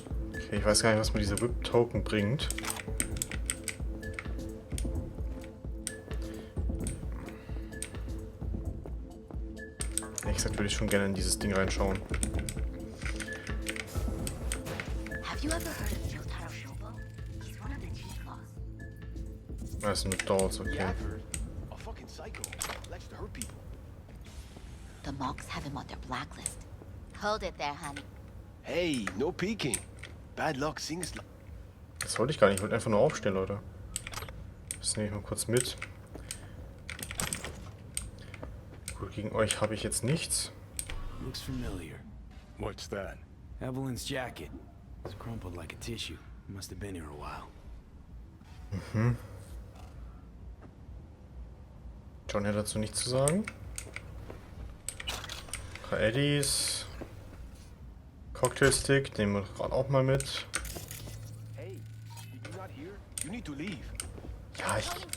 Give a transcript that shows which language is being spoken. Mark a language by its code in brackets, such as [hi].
[de] Okay, ich weiß gar nicht, was mir diese VIP-Token bringt. Ehrlich gesagt würde ich schon gerne in dieses Ding reinschauen. [en] Have you ever heard of Jotaro Shobo? He's one of the chief boss. [de] Das sind nur Dolls, okay. [en] Yeah, I've heard. A fucking psycho. Likes to hurt people. The Mox have him on their blacklist. Hold it there, honey. Hey, no peeking. Bad luck sings. [de] Das wollte ich gar nicht. Ich wollte einfach nur aufstehen, Leute. Das nehme ich mal kurz mit. Gut, gegen euch habe ich jetzt nichts. [en] Looks familiar. What's that? Evelyn's jacket. It's crumpled like a tissue. Must have been here a while. [de] John hat dazu nichts zu sagen. Eddies. Cocktailstick, nehmen wir gerade auch mal mit. [en] Hey, did you not hear? You need to leave. [de] Ja, ich...